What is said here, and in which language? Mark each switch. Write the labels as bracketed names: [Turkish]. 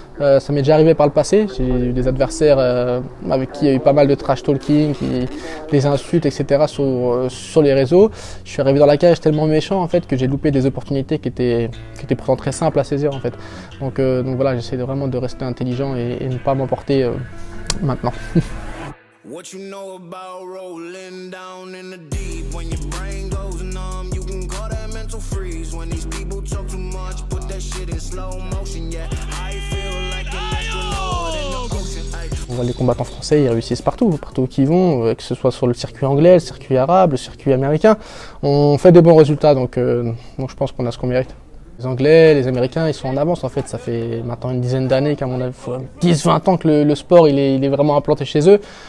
[French] Ça m'est déjà arrivé par le passé. J'ai eu des adversaires avec qui il y a eu pas mal de trash talking, des insultes, etc. sur les réseaux. Je suis arrivé dans la cage tellement méchant, en fait, que j'ai loupé des opportunités qui étaient pourtant très simples à saisir, en fait. Donc voilà, j'essaie vraiment de rester intelligent et ne pas m'emporter maintenant. [English] What you know about rolling down in the deep? When your brain goes numb, you can call that mental freeze. When these people talk too much, put that shit in slow motion. Yeah, I feel like an astronaut in the ocean. [French] On voit les combattants français, ils réussissent partout où qu'ils vont, que ce soit sur le circuit anglais, le circuit arabe, le circuit américain. On fait des bons résultats, donc je pense qu'on a ce qu'on mérite. Les Anglais, les Américains, ils sont en avance, en fait. Ça fait maintenant une dizaine d'années, qu'à mon avis, 10-20 ans que le sport il est vraiment implanté chez eux.